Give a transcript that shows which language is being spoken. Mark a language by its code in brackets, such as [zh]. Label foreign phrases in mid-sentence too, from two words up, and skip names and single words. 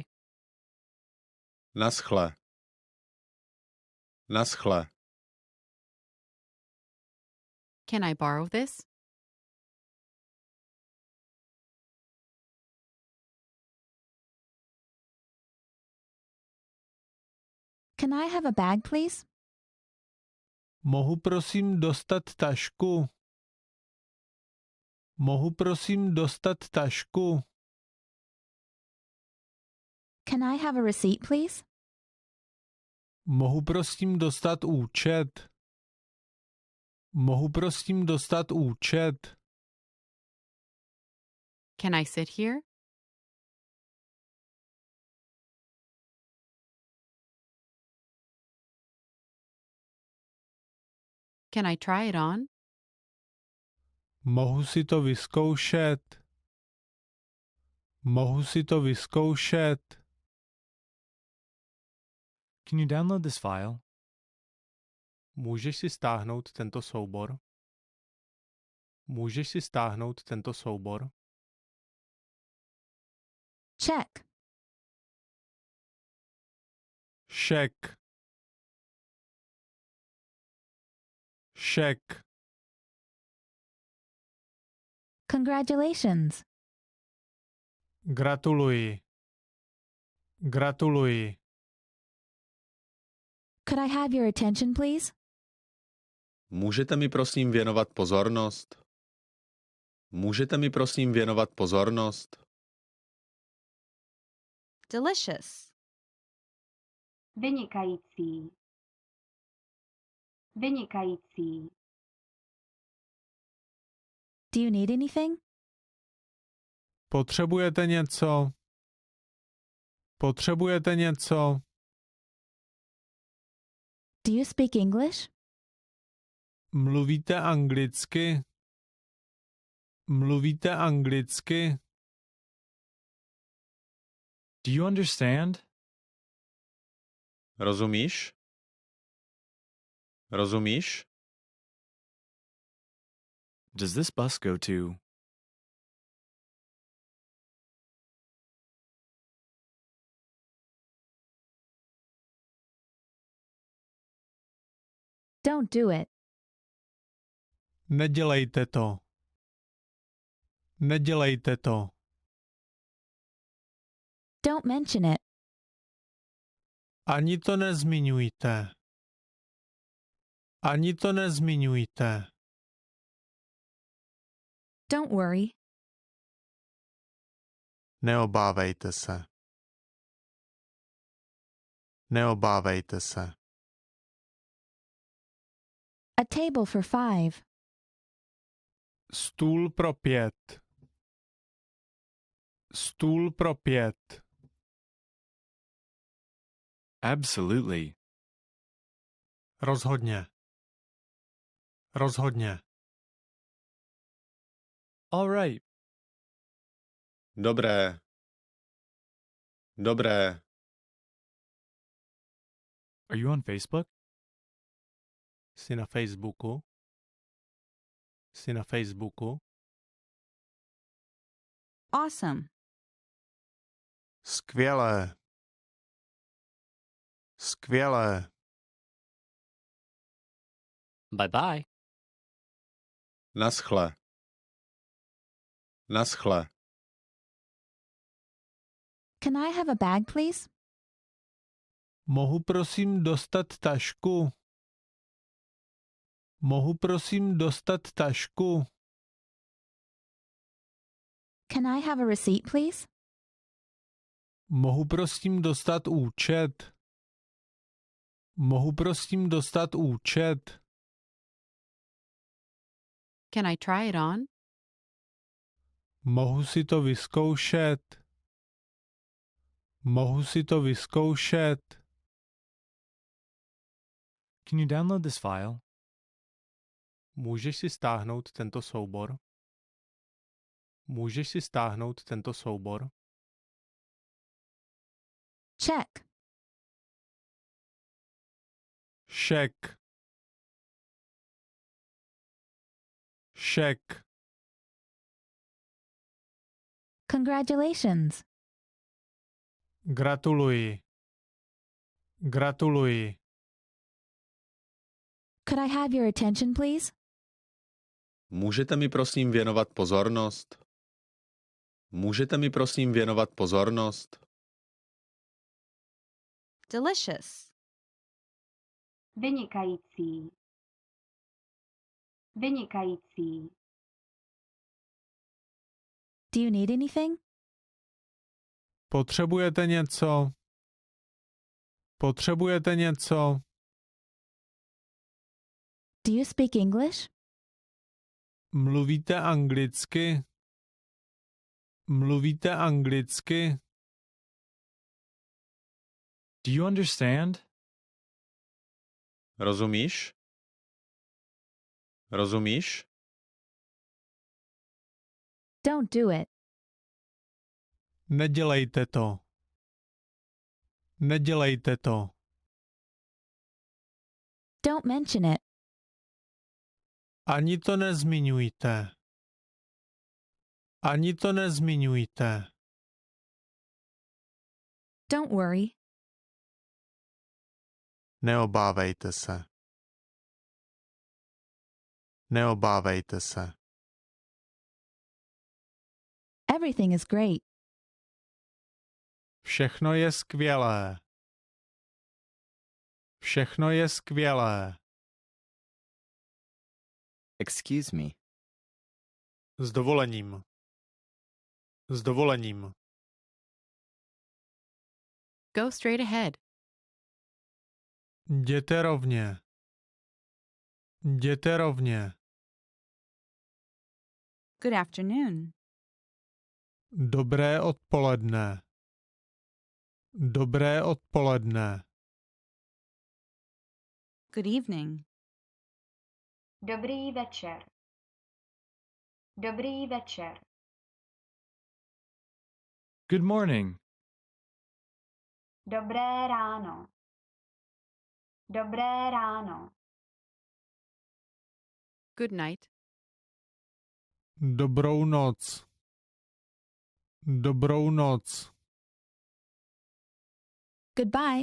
[cs] Naschle. Naschle. [en] Can I borrow this? Can I have a bag, please? [cs] Mohu prosím dostat tašku? Mohu prosím dostat tašku? [en] Can I have a receipt, please? [cs] Mohu prosím dostat účet? Mohu prosím dostat účet? [en] Can I sit here? Can I try it on? [cs] Mohu si to vyzkoušet? Mohu si to vyzkoušet? [en] Can you download this file? [cs] Můžeš si stáhnout tento soubor? Můžeš si stáhnout tento soubor? [en] Check. [cs] Šek. Šek. [en] Congratulations. [cs] Gratuluji. Gratuluji. [en] Could I have your attention, please? [cs] Můžete mi prosím věnovat pozornost? Můžete mi prosím věnovat pozornost? [en] Delicious. [cs] Vynikající. Vynikající. [en] Do you need anything? [cs] Potřebujete něco? Potřebujete něco? [en] Do you speak English? [cs] Mluvíte anglicky? Mluvíte anglicky? [en] Do you understand? [cs] Rozumíš? Rozumíš? [en] Does this bus go to? Don't do it. [cs] Nedělejte to. Nedělejte to. [en] Don't mention it. [cs] Ani to nezmiňujte. Ani to nezmiňujte. [en] Don't worry. [cs] Neobávejte se. Neobávejte se. [en] A table for 5. [cs] Stůl pro 5. Stůl pro 5. [en] Absolutely. [cs] Rozhodně. Rozhodně. [en] All right. [cs] Dobré. Dobré. [en] Are you on Facebook? [cs] Jsi na Facebooku? Jsi na Facebooku? [en] Awesome. [cs] Skvělé. Skvělé. [en] Bye bye. [cs] Naschle. Naschle. [en] Can I have a bag, please? [cs] Mohu prosím dostat tašku? Mohu prosím dostat tašku? [en] Can I have a receipt, please? [cs] Mohu prosím dostat účet? Mohu prosím dostat účet? [en] Can I try it on? [cs] Mohu si to vyzkoušet? Mohu si to vyzkoušet? [en] Can you download this file? [cs] Můžeš si stáhnout tento soubor? Můžeš si stáhnout tento soubor? [en] Check. [cs] Šek. Šek. [en] Congratulations. [cs] Gratuluji. Gratuluji. [en] Could I have your attention, please? [cs] Můžete mi prosím věnovat pozornost? Můžete mi prosím věnovat pozornost? [en] Delicious. [cs] Vynikající. Vynikající. [en] Do you need anything? [cs] Potřebujete něco? Potřebujete něco? [en] Do you speak English? [cs] Mluvíte anglicky? Mluvíte anglicky? [en] Do you understand? [cs] Rozumíš? Rozumíš? [en] Don't do it. [cs] Nedělejte to. Nedělejte to. [en] Don't mention it. [cs] Ani to nezmiňujte. Ani to nezmiňujte. [en] Don't worry. [cs] Neobávejte se. Neobávejte se. [en] Everything is great. [cs] Všechno je skvělé. Všechno je skvělé. [en] Excuse me. [cs] S dovolením. S dovolením. [en] Go straight ahead. [cs] Jděte rovně. Jděte rovně. [en] Good afternoon. [cs] Dobré odpoledne. Dobré odpoledne. [en] Good evening. [cs] Dobrý večer. Dobrý večer. [en] Good morning. [cs] Dobré ráno. Dobré ráno. [en] Good night. [cs] Dobrou noc. Dobrou noc. [en] Goodbye.